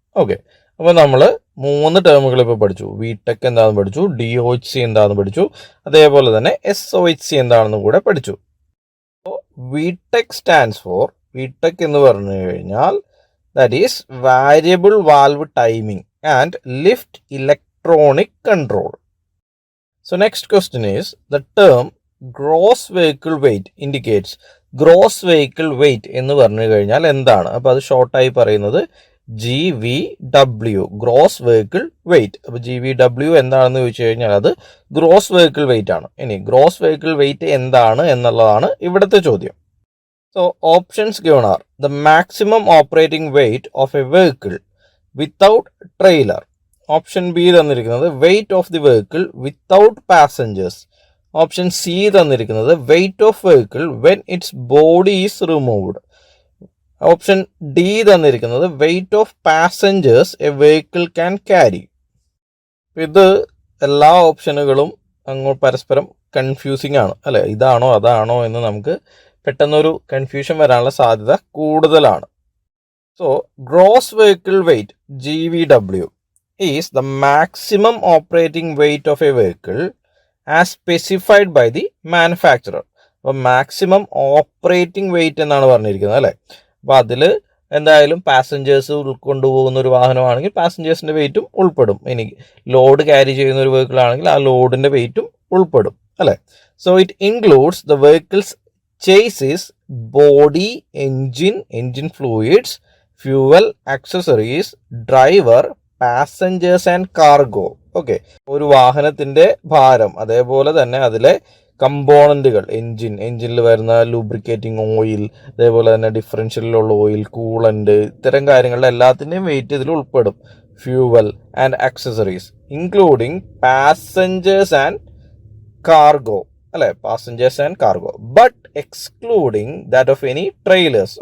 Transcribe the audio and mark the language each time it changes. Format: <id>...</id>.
<ml>Okay, അപ്പോൾ നമ്മൾ 3 ടേമുകൾ ഇപ്പോൾ പഠിച്ചു. വി ടെക് എന്താണെന്ന് പഠിച്ചു, DOHC എന്താണെന്ന് പഠിച്ചു, അതേപോലെ തന്നെ SOHC എന്താണെന്ന് കൂടെ പഠിച്ചു.</ml> <en>അപ്പോൾ VTEC stands for, VTEC</en> <ml>എന്ന് പറഞ്ഞു കഴിഞ്ഞാൽ</ml> <en>that is variable valve timing and lift electronic control. So next question is, the term gross vehicle weight indicates, gross vehicle weight</en> <ml>എന്ന് പറഞ്ഞു കഴിഞ്ഞാൽ എന്താണ്? അപ്പോൾ അത് ഷോർട്ടായി പറയുന്നത് GVW, ഗ്രോസ് വെഹിക്കിൾ വെയിറ്റ്. അപ്പോൾ GVW എന്താണെന്ന് ചോദിച്ചു കഴിഞ്ഞാൽ അത് ഗ്രോസ് വെഹിക്കിൾ വെയിറ്റ് ആണ്. ഇനി ഗ്രോസ് വെഹിക്കിൾ വെയിറ്റ് എന്താണ് എന്നുള്ളതാണ് ഇവിടുത്തെ ചോദ്യം.</ml> <en>So options given are the maximum operating weight of a vehicle without trailer. Option B</en> <ml>തന്നിരിക്കുന്നത്</ml> <en>weight of the vehicle without passengers. Option C</en> <ml>തന്നിരിക്കുന്നത്</ml> <en>weight of vehicle when its body is removed. Option D</en> <ml>തന്നിരിക്കുന്നത്</ml> <en>weight of passengers a vehicle can carry.</en> <ml>ഇത് എല്ലാ ഓപ്ഷനുകളും അങ്ങോട്ട് പരസ്പരം confusing ആണ്, അല്ലെ. ഇതാണോ അതാണോ എന്ന് നമുക്ക് പെട്ടെന്നൊരു കൺഫ്യൂഷൻ വരാനുള്ള സാധ്യത കൂടുതലാണ്.</ml> <en>So gross vehicle weight GVW is the maximum operating weight of a vehicle as specified by the manufacturer.</en> <ml>അപ്പോൾ മാക്സിമം ഓപ്പറേറ്റിംഗ് വെയിറ്റ് എന്നാണ് പറഞ്ഞിരിക്കുന്നത്, അല്ലേ. അപ്പോൾ അതിൽ എന്തായാലും പാസഞ്ചേഴ്സ് കൊണ്ടുപോകുന്ന ഒരു വാഹനമാണെങ്കിൽ പാസഞ്ചേഴ്സിൻ്റെ വെയിറ്റും ഉൾപ്പെടും. ഇനി ലോഡ് ക്യാരി ചെയ്യുന്ന ഒരു വെഹിക്കിൾ ആണെങ്കിൽ ആ ലോഡിൻ്റെ വെയിറ്റും ഉൾപ്പെടും, അല്ലേ.</ml> <en>So it includes the vehicles chassis, body, engine fluids, fuel, accessories, driver, passengers and cargo.</en> <ml>Okay, ഒരു വാഹനത്തിൻ്റെ ഭാരം, അതേപോലെ തന്നെ അതിലെ കമ്പോണൻറ്റുകൾ, എൻജിനിൽ വരുന്ന ലൂബ്രിക്കേറ്റിംഗ് ഓയിൽ, അതേപോലെ തന്നെ ഡിഫറൻഷ്യലിലുള്ള ഓയിൽ, കൂളൻ്റ്, ഇത്തരം കാര്യങ്ങളുടെ എല്ലാത്തിൻ്റെയും വെയിറ്റ് ഇതിൽ ഉൾപ്പെടും.</ml> <en>Fuel and accessories including passengers and cargo, അല്ലേ, passengers and cargo, but excluding that of any trailers.</en>